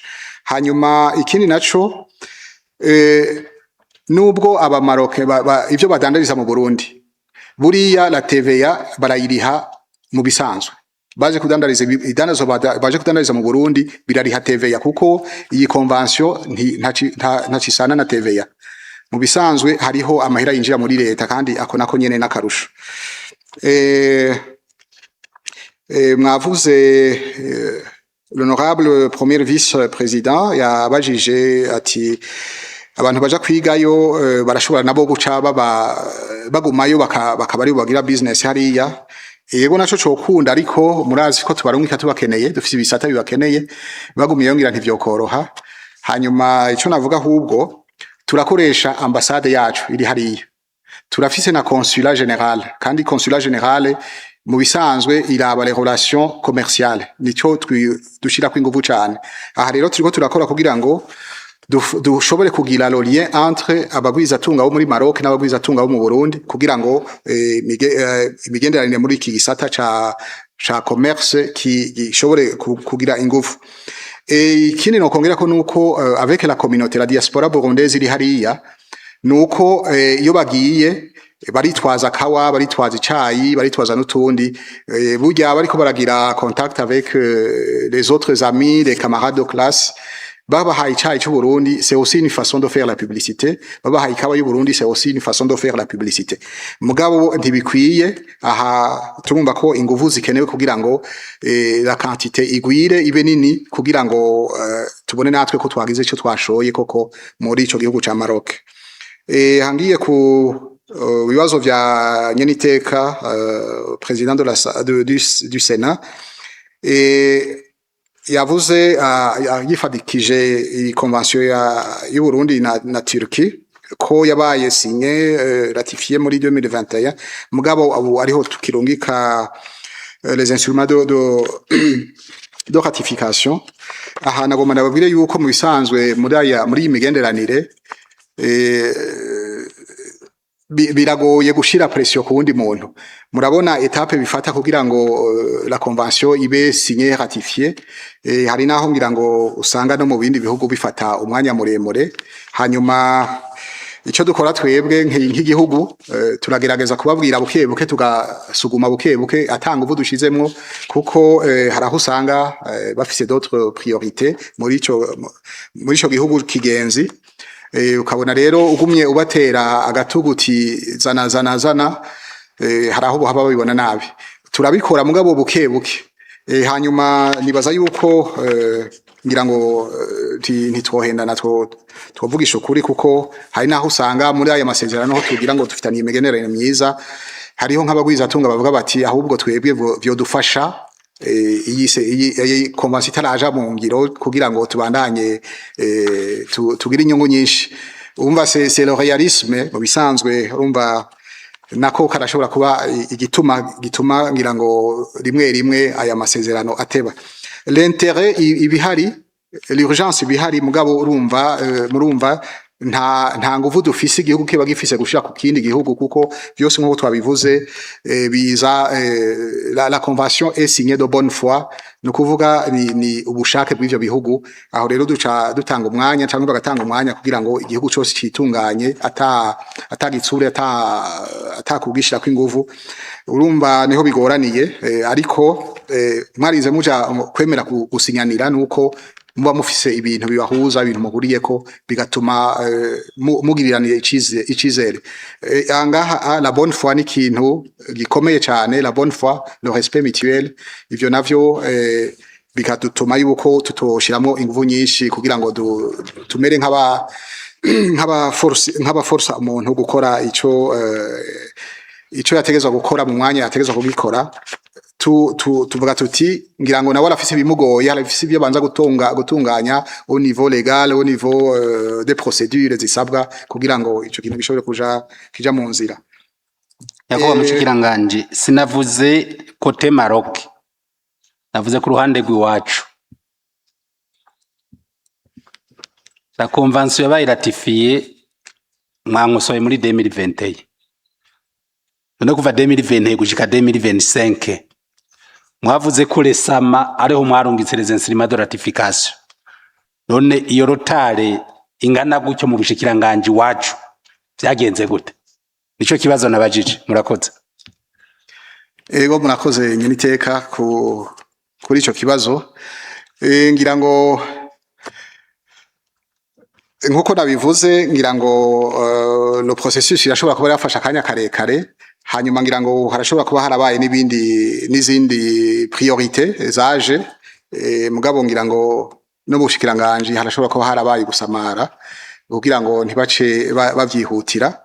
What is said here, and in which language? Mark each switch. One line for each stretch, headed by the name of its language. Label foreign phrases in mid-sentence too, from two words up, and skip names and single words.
Rundi: Hanyuma ikindi naco nubwo aba Maroc ivyo badandariza mu Burundi buriya
French: la TVA
Rundi: barayiriha mu bisanzwe baje kudandariza baje kudandariza mu Burundi birariha TVA kuko iyi convention ntacisana na TVA mu bisanzwe hariho amahera yinjira muri leta kandi ako nako nyene nakarusho. Mwavuze
French: l'honorable premier vice-président
Rundi: yabajije ati abantu baja kwigayo barashobora nabo guca bagumayo bakabari bagira business hariya. Yego naco cokunda ariko murazi ko tubarungika tubakeneye dufise ibisata bibakeneye bagumiye ngira ntivyokoroha. Hanyuma ico navuga ahubwo turakoresha ambassade yacu iri hariya turafise na
French: consulat général
Rundi: kandi
French: consulat général
Rundi: mu bisanzwe iraba
French: les relations commerciales
Rundi: nico dushira kwinguvu cyane. Aha rero turiko turakora kugira ngo dushobore kugira
French: le lien
Rundi: entre abagwizatunga bo muri Maroc n'abagwizatunga bo mu Burundi kugira ngo imigenderanire muri iki gisata ca commerce gishobore kugira ingufu. Ikindi nokongera ko nuko
French: avec la communauté la diaspora burundaise
Rundi: iri hariya nuko iyo bagiye baritwaza kawa baritwaza icayi baritwaza n'utundi burya bariko baragira
French: contact avec les autres amis les camarades de classe
Rundi: babahaye icayi cy'u Burundi
French: c'est aussi une façon de faire la publicité
Rundi: babahaye kawa y'u Burundi
French: c'est aussi une façon de faire la publicité
Rundi: mugabo ntibikwiye aha turumva ko inguvu zikenewe kugira ngo
French: la quantité
Rundi: igwire ibe nini kugira ngo tubone natwe ko twagize icyo twashoye koko muri ico gihugu ca Maroc. Hangiye ku bibazo vya nyeniteka
French: président du Sénat
Rundi: yavuze yifadikije iyi convention y'u Burundi na Turquie ko yabaye
French: signé ratifié
Rundi: muri 2021 mugabo abo ariho tukirungika
French: les instruments de ratification.
Rundi: Aha nagomba nababwire yuko mu bisanzwe muri imigenderanire biragoye gushira pression ku wundi muntu. Murabona etape bifata kugira ngo
French: la convention
Rundi: ibe
French: signé ratifié
Rundi: hari naho ngira ngo usanga no mu bindi bihugu bifata umwanya muremure. Hanyuma ico dukora twebwe nk'igihugu turagerageza kubabwira buke tugasuguma buke atanga ubu dushizemwo kuko haraho usanga bafise
French: d'autres priorités
Rundi: muri ico gihugu kigenzi. Ukabona rero ugumye ubatera agatuguti zana haraho haba babibona nabi turabikora mugabo buke hanyuma nibaza yuko ngira ngo ntitwohendana twovugisha ukuri kuko hari naho usanga muri aya masezerano ho tugira ngo dufitaniye imigenderanire myiza hariho nk'abagwizatunga bavuga bati ahubwo twebwe vyo dufasha iyi convention itaraja mu ngiro kugira ngo tubandanye tugira inyungu nyinshi. Umva
French: c'est le réalisme
Rundi: mu bisanzwe urumva nako karashobora kuba gituma ngira ngo rimwe aya masezerano ateba. L'intérêt ibihari l'urgence ibihari mugabo murumva nta nguvu dufise igihugu kiba gifise gushira ku kindi gihugu kuko byose nko twabivuze biza
French: la convention est signée de bonne foi
Rundi: no kuvuga ni ubushake bw'ivyo bihugu. Aho rero dutanga umwanya cyangwa bagatanga umwanya kugira ngo igihugu cyose kitunganye atagitsure atakubwishira kw'inguvu urumva niho bigoraniye ariko mwarize muja kwemera gusinyanira nuko muba mufise ibintu bibahuza ibintu muhuriyeko bigatuma mugiriranire icizere. Angaha
French: la bonne foi
Rundi: ni kintu gikomeye cyane,
French: la bonne foi, le respect mutuel
Rundi: ivyo navyo bikadutuma yuko tutoshiramo inguvu nyinshi kugira ngo tumere nk'aba force umuntu gukora ico yategezwa gukora mu mwanya yategezwa kugikora. Tuvuga tuti ngira ngo nawe arafise bimugoye arafise ibyo banza gutunganya
French: au niveau légal au niveau des procédures
Rundi: zisabwa kugira ngo ico kintu gishobore kija mu nzira. Yakoba mushikiranganje sinavuze côté Maroc navuze ku ruhande rw'iwacu.
French: La convention
Rundi: yabaye ratifiée mwangusoye muri 2021 none kuva 2020 gushika 2025 mwavuze ko resama ariho mwarungitse
French: les instruments de ratification,
Rundi: none iyo rotare ingana gutyo mu bushikiranganje wacu byagenze gute? Nico kibazo nabajije. Murakoze. Ego murakoze nyene iteka kuri ico kibazo. Ngira ngo nkuko nabivuze, ngira ngo no processus irashobora kuba yafasha akanya karekare, hanyuma ngira ngo harashobora kuba harabaye n'izindi priorité zaje, mugabo ngira ngo no bushikiranganje harashobora kuba harabaye gusamara kugira ngo ntibace bavyihutira.